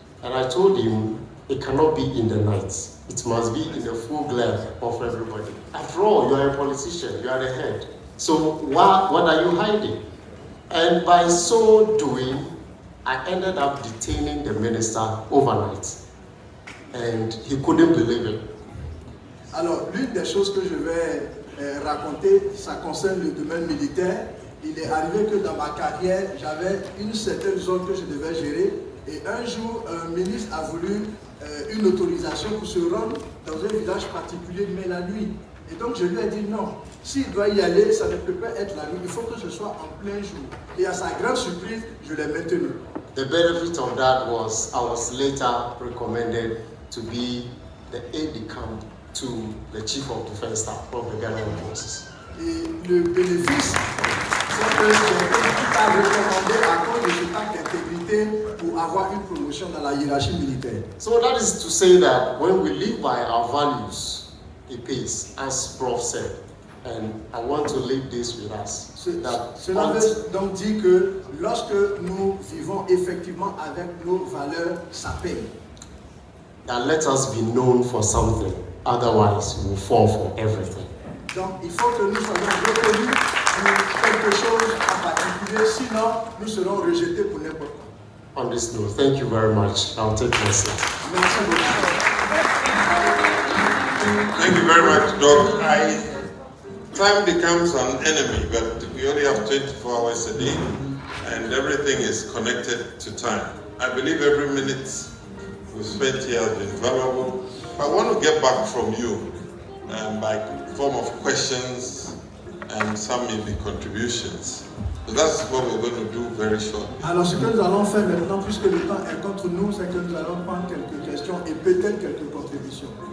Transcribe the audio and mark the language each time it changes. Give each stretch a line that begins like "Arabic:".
English: And I told him, it cannot be in the night. It must be in the full glare of everybody. After all, you are a politician, you are the head. So what are you hiding? And by so doing, I ended up detaining the minister overnight. And he couldn't believe it.
French: Alors, l'une des choses que je vais raconter, ça concerne le domaine militaire. Il est arrivé que dans ma carrière, j'avais une certaine zone que je devais gérer. Et un jour, un ministre a voulu une autorisation pour se rendre dans un village particulier, mais la nuit. Et donc, je lui ai dit non. S'il doit y aller, ça ne peut pas être la nuit. Il faut que ce soit en plein jour. Et à sa grande surprise, je l'ai maintenu.
English: The benefit of that was I was later recommended to be the aide-de-camp to the chief of defense staff of the Ghanaian forces.
French: Et le bénéfice, c'est que j'ai été recommandé à cause de cet acte d'intégrité pour avoir une promotion dans la hiérarchie militaire.
English: So that is to say that when we live by our values, it pays, as Prof said. And I want to leave this with us.
French: Cela veut donc dire que lorsque nous vivons effectivement avec nos valeurs, ça paye.
English: That let us be known for something, otherwise we will fall for everything.
French: Donc il faut que nous soyons reconnus pour quelque chose en particulier, sinon nous serons rejetés pour n'importe quoi.
English: On this note, thank you very much. I'll take my seat.
French: Merci beaucoup.
English: Thank you very much, Doc. Time becomes an enemy, but we only have 24 hours a day, and everything is connected to time. I believe every minute we've spent here has been valuable. I want to get back from you by form of questions and some maybe contributions. So that's what we're going to do very shortly.
French: Alors ce que nous allons faire maintenant, puisque le temps est contre nous, c'est que nous allons prendre quelques questions et peut-être quelques contributions.